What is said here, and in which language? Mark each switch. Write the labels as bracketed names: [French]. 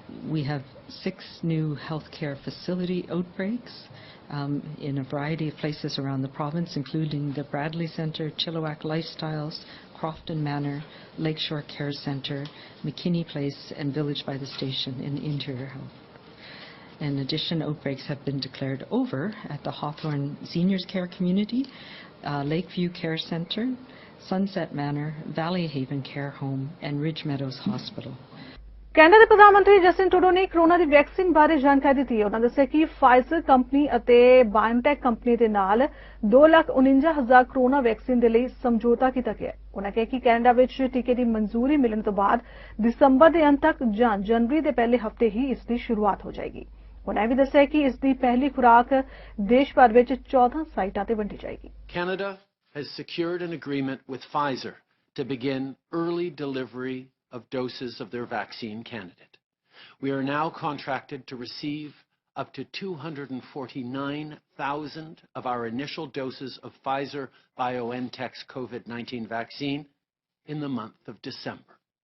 [English] We have 6 new healthcare facility outbreaks in a variety of places around the province, including the Bradley Centre, Chilliwack Lifestyles, Crofton Manor, Lakeshore Care Centre, McKinney Place, and Village by the Station in Interior Health. In addition, outbreaks have been declared over at the Hawthorne Seniors Care Community, Lakeview Care Centre, Sunset Manor, Valley Haven Care Home, and Ridge Meadows Hospital. [Punjabi] Canada ਦੇ ਪ੍ਰਧਾਨ ਮੰਤਰੀ Justin Trudeau ਨੇ corona ਦੀ vaccine ਬਾਰੇ ਜਾਣਕਾਰੀ ਦਿੱਤੀ ਹੈ। ਉਹਨਾਂ ਦੱਸਿਆ ਕਿ ਫਾਈਜ਼ਰ ਕੰਪਨੀ ਅਤੇ ਬਾਇਓਟੈਕ ਕੰਪਨੀ ਦੇ ਨਾਲ 2,49,000 ਕੋਰੋਨਾ ਵੈਕਸੀਨ ਦੇ ਲਈ ਸਮਝੌਤਾ ਕੀਤਾ ਗਿਆ ਹੈ। ਉਹਨਾਂ ਕਿਹਾ ਕਿ ਕੈਨੇਡਾ ਵਿੱਚ ਟੀਕੇ ਦੀ ਮਨਜ਼ੂਰੀ ਮਿਲਣ ਤੋਂ ਬਾਅਦ ਦਸੰਬਰ ਦੇ ਅੰਤ ਤੱਕ ਜਾਂ ਜਨਵਰੀ ਦੇ ਪਹਿਲੇ ਹਫ਼ਤੇ ਹੀ ਇਸ ਦੀ ਸ਼ੁਰੂਆਤ ਹੋ ਜਾਏਗੀ। ਉਹਨਾਂ ਇਹ ਵੀ ਦੱਸਿਆ ਕਿ ਇਸ ਦੀ ਪਹਿਲੀ ਖੁਰਾਕ ਦੇਸ਼ ਭਰ ਵਿੱਚ 14 ਸਾਈਟਾਂ ਤੇ ਵੰਡੀ ਜਾਏਗੀ। [English] Canada has secured an agreement with Pfizer to begin early delivery of doses of their vaccine candidate. We are now contracted to receive up to 249,000 of our initial doses of Pfizer-BioNTech's COVID-19 vaccine in the month of December.